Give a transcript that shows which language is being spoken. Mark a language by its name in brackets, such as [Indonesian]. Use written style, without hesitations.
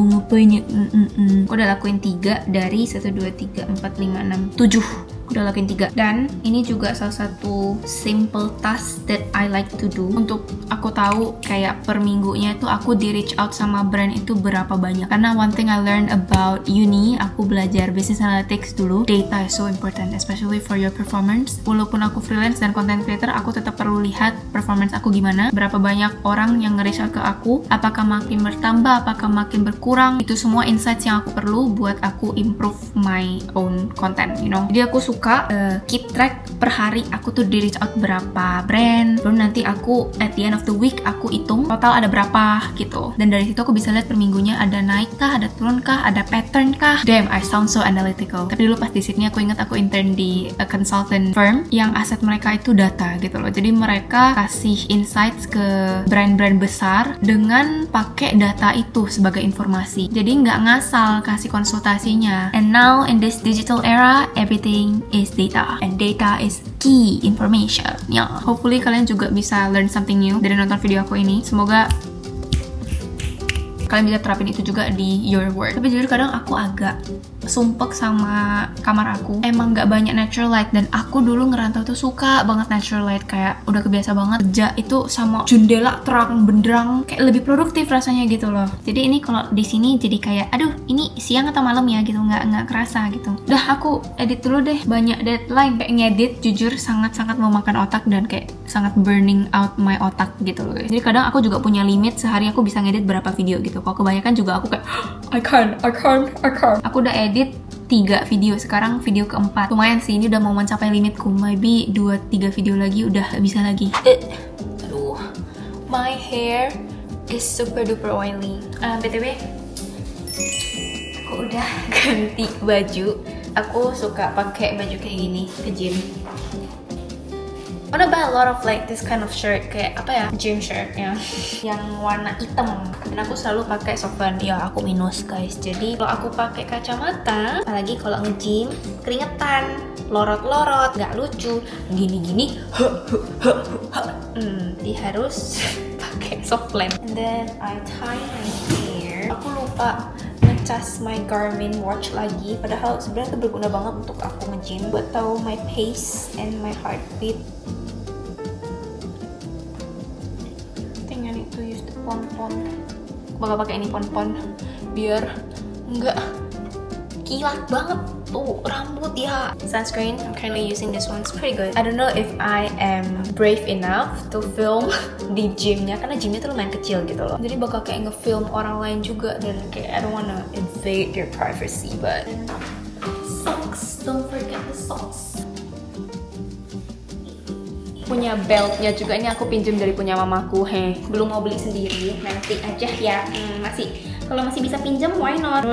[Indonesian] Aku udah lakuin 3 dari 1, 2, 3, 4, 5, 6, 7. Udah lakuin 3. Dan ini juga salah satu [English] simple task that I like to do, [Indonesian] untuk aku tahu kayak per minggunya itu aku di reach out sama brand itu berapa banyak. [English] Karena one thing I learned about uni, [Indonesian] aku belajar business analytics dulu, [English] data is so important especially for your performance. [Indonesian] Walaupun aku freelance dan content creator, aku tetap perlu lihat performance aku gimana, berapa banyak orang yang nge-reach out ke aku, apakah makin bertambah, apakah makin berkurang. Itu semua insights yang aku perlu buat aku [English] improve my own content, you know. [Indonesian] Jadi aku suka suka keep track per hari aku tuh di reach out berapa brand, belum nanti aku [English] at the end of the week [Indonesian] aku hitung total ada berapa gitu, dan dari situ aku bisa lihat per minggunya ada naik kah, ada turun kah, ada pattern kah. [English] Damn, I sound so analytical. [Indonesian] Tapi dulu pas di Sydney aku ingat aku intern di [English] a consultant firm [Indonesian] yang aset mereka itu data gitu loh, jadi mereka kasih insights ke brand-brand besar dengan pakai data itu sebagai informasi, jadi nggak ngasal kasih konsultasinya. [English] And now in this digital era, everything is data, and data is key information. [Indonesian] Ya, hopefully kalian juga bisa [English] learn something new [Indonesian] dari nonton video aku ini. Semoga kalian bisa terapin itu juga di [English] your work. [Indonesian] Tapi jujur kadang aku agak sumpek sama kamar aku. Emang gak banyak natural light, dan aku dulu ngerantau tuh suka banget natural light, kayak udah kebiasa banget kerja itu sama jendela terang benderang, kayak lebih produktif rasanya gitu loh. Jadi ini kalau di sini jadi kayak aduh ini siang atau malam ya gitu, nggak kerasa gitu. Udah aku edit dulu deh, banyak deadline, kayak ngedit jujur sangat-sangat memakan otak dan kayak sangat [English] burning out my [Indonesian] otak gitu loh guys. Jadi kadang aku juga punya limit sehari aku bisa ngedit berapa video gitu. Kalau kebanyakan juga aku kayak [English] I can't. [Indonesian] Aku udah edit 3 video, sekarang video keempat. Lumayan sih, ini udah mau mencapai limitku. Maybe 2-3 video lagi udah bisa lagi. [English] Aduh, my hair is super duper oily. [Indonesian] BTW, aku udah ganti baju. Aku suka pakai baju kayak gini ke gym. [English] I wanna buy a lot of like this kind of shirt, [Indonesian] kayak apa ya, gym shirt ya, yang warna hitam. Dan aku selalu pakai softband. Ya aku minus guys, jadi kalau aku pakai kacamata, apalagi kalau nge-gym, keringetan, lorot-lorot, nggak lucu, gini-gini, jadi harus pakai softband. [English] And then I tie my hair. [Indonesian] Aku lupa ngecas my Garmin watch lagi, padahal sebenarnya itu berguna banget untuk aku nge-gym buat tahu [English] my pace and my heartbeat. To use the pon-pon. [Indonesian] Aku bakal pakai ini pon-pon biar nggak kilat banget tuh rambut ya. [English] Sunscreen, I'm currently using this one. It's pretty good. I don't know if I am brave enough to film [Indonesian] di gymnya, karena gymnya tuh lumayan kecil gitu loh. Jadi bakal kayak nge-film orang lain juga, dan kayak [English] I don't wanna invade your privacy. But socks, don't forget the socks. [Indonesian] Punya beltnya juga, ini aku pinjem dari punya mamaku. Belum mau beli sendiri, nanti aja ya. Kalau masih bisa pinjam, [English] why not?